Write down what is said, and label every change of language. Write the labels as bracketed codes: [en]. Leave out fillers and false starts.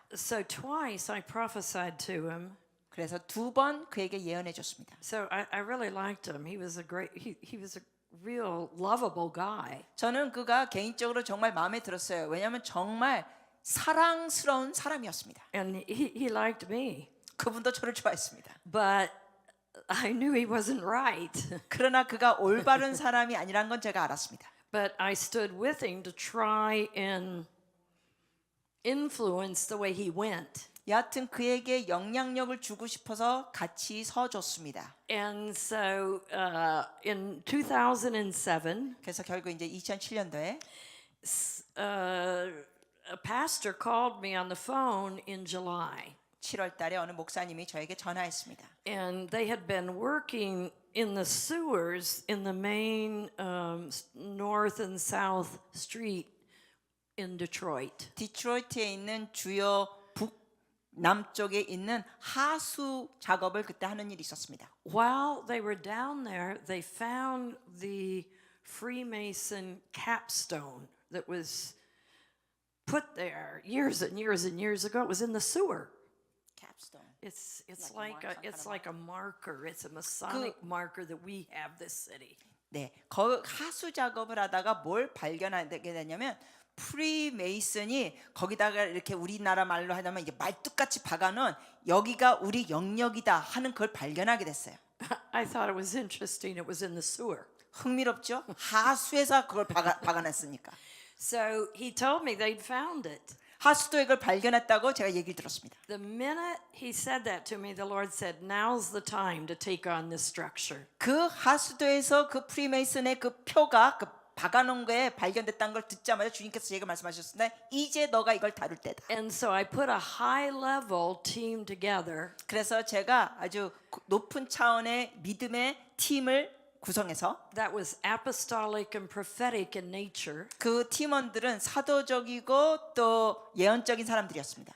[en] So twice I prophesied to him. [ko] 그래서 두 번 그에게 예언해 줬습니다. [en] So I really liked him. He was a real lovable guy. [ko] 저는 그가 개인적으로 정말 마음에 들었어요. 왜냐하면 정말 사랑스러운 사람이었습니다. [en] And he liked me. [ko] 그분도 저를 좋아했습니다. [en] But I knew he wasn't right. [ko] 그러나 그가 올바른 사람이 아니란 건 제가 알았습니다. [en] But I stood with him to try and influence the way he went. [ko] 여하튼 그에게 영향력을 주고 싶어서 같이 서줬습니다. [en] And so in 2007, [ko] 그래서 결국 이제 2007년도에 [en] a pastor called me on the phone in July. [ko] 7월 달에 어느 목사님이 저에게 전화했습니다. [en] And they had been working in the sewers in the main north and south street in Detroit. [ko] 디트로이트에 있는 주요 북남쪽에 있는 하수 작업을 그때 하는 일이 있었습니다. [en] While they were down there, they found the Freemason capstone that was put there years and years and years ago. It was in the sewer. capstone. It's Like a mark, some kind it's of like a marker. It's a Masonic marker that we have this city. [ko] 네, 하수 작업을 하다가 뭘 발견하게 되냐면 프리메이슨이 거기다가 이렇게 우리나라 말로 하자면 이게 말뚝같이 박아놓은 여기가 우리 영역이다 하는 걸 발견하게 됐어요. [en] I thought it was interesting. It was in the sewer. [ko] 흥미롭죠? 하수에서 그걸 박아냈으니까. [en] So he told me they'd found it. [ko] 하수도에 그걸 발견했다고 제가 얘기를 들었습니다. [en] The minute he said that to me, the Lord said, "Now's the time to take on this structure." [ko] 그 하수도에서 그 프리메이슨의 그 표가 그 박아놓은 거에 발견됐다는 걸 듣자마자 주님께서 제가 말씀하셨습니다. 이제 너가 이걸 다룰 때다. [en] And so I put a high level team together [ko] 그래서 제가 아주 높은 차원의 믿음의 팀을 구성해서 [en] that was apostolic and prophetic in nature. [ko] 그 팀원들은 사도적이고 또 예언적인 사람들이었습니다.